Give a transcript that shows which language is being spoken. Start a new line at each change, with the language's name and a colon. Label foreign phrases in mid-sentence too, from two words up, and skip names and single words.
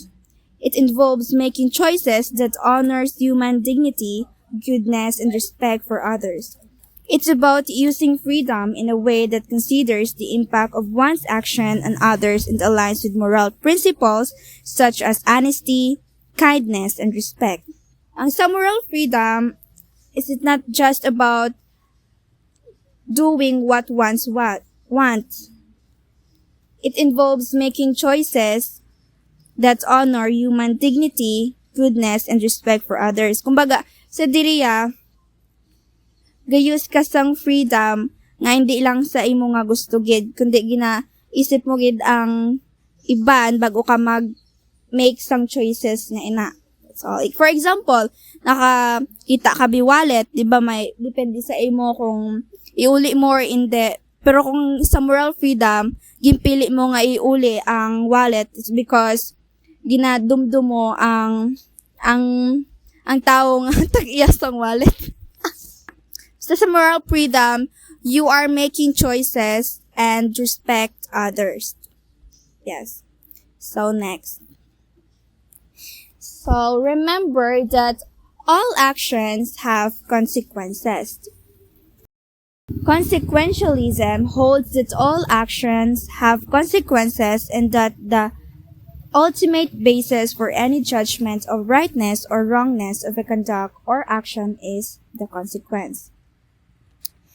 English: It involves making choices that honors human dignity, goodness, and respect for others. It's about using freedom in a way that considers the impact of one's action on others and aligns with moral principles such as honesty, kindness, and respect.
Hiligaynon: Ang sa
English: moral freedom is it not just about doing what one's wants. It involves making choices that honor human dignity, goodness, and respect for others.
Hiligaynon: Kumbaga, sa diriya, gayus ka sang freedom nga hindi lang sa imo nga gusto gid, kundi ginaisip mo gid ang iban bago ka
English: make some choices
Hiligaynon: nga ina.
English: So, like, for example,
Hiligaynon: nakakita ka bi wallet, di ba may depende sa imo kung iuli mo or hindi. Pero kung sa
English: moral freedom,
Hiligaynon: ginpili mo nga iuli ang wallet,
English: it's because
Hiligaynon: ginadumdum mo ang taong tag-iyas ang wallet.
English: So sa moral freedom, you are making choices and respect others. Yes. So next. So remember that all actions have consequences. Consequentialism holds that all actions have consequences and that the ultimate basis for any judgment of rightness or wrongness of a conduct or action is the consequence.